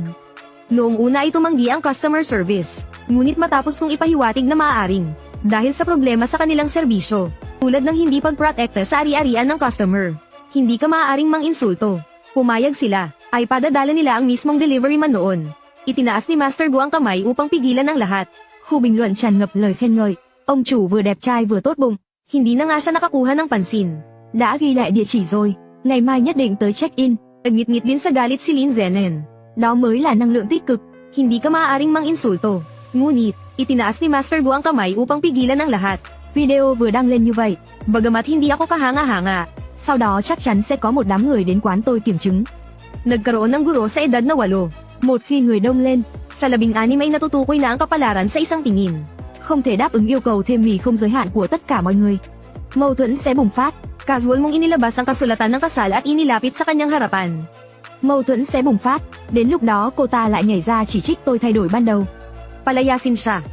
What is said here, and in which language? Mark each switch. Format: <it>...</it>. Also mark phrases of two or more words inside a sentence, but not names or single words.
<tl>Noong una ay tumanggi ang</tl> <en>customer service.</en> <tl>Ngunit matapos kong ipahiwatig na maaaring dahil sa problema sa kanilang serbisyo, tulad ng hindi pagprotekta sa ari-arian ng customer, hindi ka maaaring mang-insulto. Pumayag sila, ay padadala nila ang mismong</tl> <en>delivery man</en> <tl>noon. Itinaas ni Master Go ang kamay upang pigilan ang lahat.</tl> <vi>Khu bình luận tràn ngập lời khen ngợi. Ông chủ vừa đẹp trai vừa tốt bụng.</vi> <tl>Hindi na nga siya nakakuha ng pansin.</tl> <vi>Đã ghi lại địa chỉ rồi, ngày mai nhất định tới check-in.</vi> <tl>Nagngit-ngit din sa galit si Lin Zenen.</tl> <vi>Đó mới là năng lượng tích cực.</vi> <tl>Hindi ka maaaring mang-insulto. Ngunit, itinaas ni Master Go ang kamay upang pigilan ang lahat.</tl> <vi>Video vừa đăng lên như vậy.</vi> <tl>Bagamat hindi ako kahanga-hanga,</tl> <vi>sau đó chắc chắn sẽ có một đám người đến quán tôi kiểm chứng.</vi> <tl>Nagkaroon ng guro sa edad na 8.</tl> <vi>Một khi người đông lên,</vi> <tl>sa 16 ay natutukoy na ang kapalaran sa isang tingin.</tl> <vi>Không thể đáp ứng yêu cầu thêm mì không giới hạn của tất cả mọi người. Mâu thuẫn sẽ bùng phát.</vi> <tl>Casual mong inilabas ang kasulatan ng kasal at inilapit sa kanyang harapan.</tl> <vi>Mâu thuẫn sẽ bùng phát, đến lúc đó cô ta lại nhảy ra chỉ trích tôi thay đổi ban đầu.</vi> <tl>Palayasin siya.</tl>